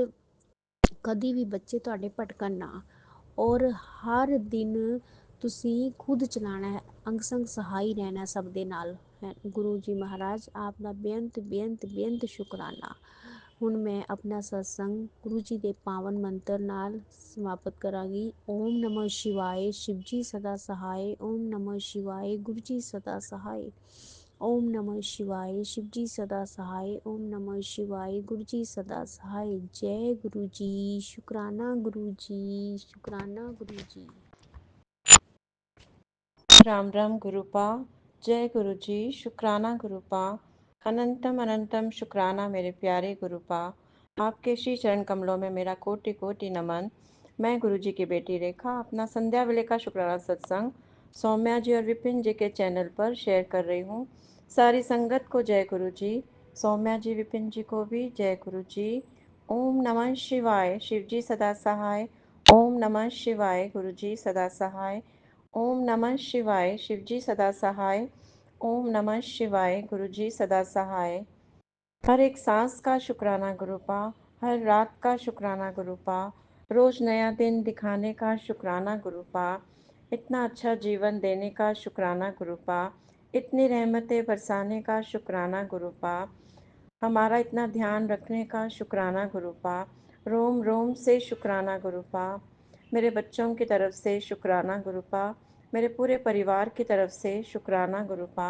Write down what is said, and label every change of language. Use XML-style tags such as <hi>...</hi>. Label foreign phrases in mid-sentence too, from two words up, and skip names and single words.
<pa>ਕਦੀ ਵੀ ਬੱਚੇ ਤੁਹਾਡੇ ਭਟਕਣ ਨਾ, ਔਰ ਹਰ ਦਿਨ ਤੁਸੀਂ ਖੁਦ ਚਲਾਣਾ ਹੈ, ਅੰਗ ਸੰਗ ਸਹਾਈ ਰਹਿਣਾ ਸਭ ਦੇ ਨਾਲ ਹੈ। ਗੁਰੂ ਜੀ ਮਹਾਰਾਜ ਆਪ ਦਾ ਬੇਅੰਤ ਬੇਅੰਤ ਬੇਅੰਤ ਸ਼ੁਕਰਾਨਾ। ਹੁਣ ਮੈਂ ਆਪਣਾ ਸਤਸੰਗ ਗੁਰੂ ਜੀ ਦੇ ਪਾਵਨ ਮੰਤਰ ਨਾਲ ਸਮਾਪਤ ਕਰਾਂਗੀ।</pa> <hi>ਓਮ ਨਮः शिवाय, शिव जी सदा सहाय। ओम नमः शिवाय, गुरु जी सदा सहाय। ओम नमः शिवाय, शिव जी सदा सहाय। ओम नमः शिवाय, गुरु जी सदा सहाय। जय गुरु जी, शुक्राना गुरु जी, शुक्राना गुरु जी। राम राम गुरुपा, जय गुरु जी, शुक्राना गुरुपा, अनंतम अनंतम शुक्राना मेरे प्यारे गुरुपा। आपके श्री चरण कमलों में मेरा कोटि कोटि नमन। मैं गुरु जी की बेटी रेखा अपना संध्या वेले का शुक्राना सत्संग सौम्या जी और विपिन जी के चैनल पर शेयर कर रही हूँ। सारी संगत को जय गुरु जी, सौम्या जी विपिन जी को भी जय गुरु जी। ओम नमः शिवाय, शिव जी सदा सहाय। ओम नमः शिवाय, गुरु जी सदा सहाय। ओम नमः शिवाय, शिव जी सदा सहाय। ओम नमः शिवाय, गुरु जी सदा सहाय। हर एक सांस का शुक्राना गुरुपा, हर रात का शुक्राना गुरुपा, रोज नया दिन दिखाने का शुक्राना गुरुपा, इतना अच्छा जीवन देने का शुक्राना गुरुपा, इतनी रहमतें बरसाने का शुक्राना गुरुपा, हमारा इतना ध्यान रखने का शुक्राना गुरुपा, रोम रोम से शुक्राना गुरुपा, मेरे बच्चों की तरफ से शुक्राना गुरुपा, मेरे पूरे परिवार की तरफ से शुक्राना गुरुपा।</hi>